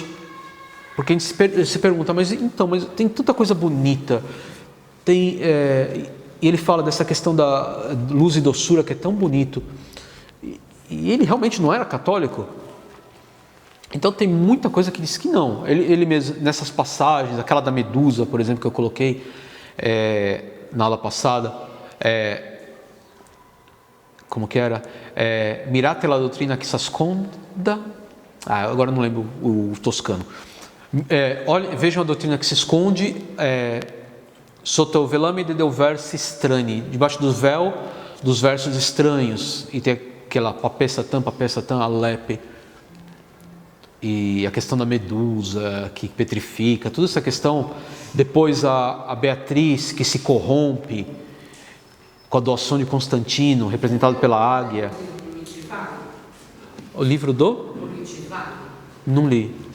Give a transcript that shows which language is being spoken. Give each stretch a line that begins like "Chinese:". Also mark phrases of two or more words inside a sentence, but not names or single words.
Portuguese: Porque a gente se pergunta, mas tem tanta coisa bonita, e ele fala dessa questão da luz e doçura que é tão bonito, e ele realmente não era católico. Então tem muita coisa que diz que não. Ele mesmo, nessas passagens, aquela da Medusa, por exemplo, que eu coloquei na aula passada, como que era?
Italian: Mirate la doutrina que s'asconda.
Portuguese: Agora eu não lembro o toscano. Vejam a doutrina que se esconde
Italian: sotto o velame de deu versi strani,
Portuguese: debaixo do véu dos versos estranhos. E tem aquela
Italian: papessa tam, alepe.
Portuguese: E a questão da Medusa, que petrifica, toda essa questão. Depois a Beatriz, que se corrompe com a doação de Constantino, representado pela águia. O livro do? Não li.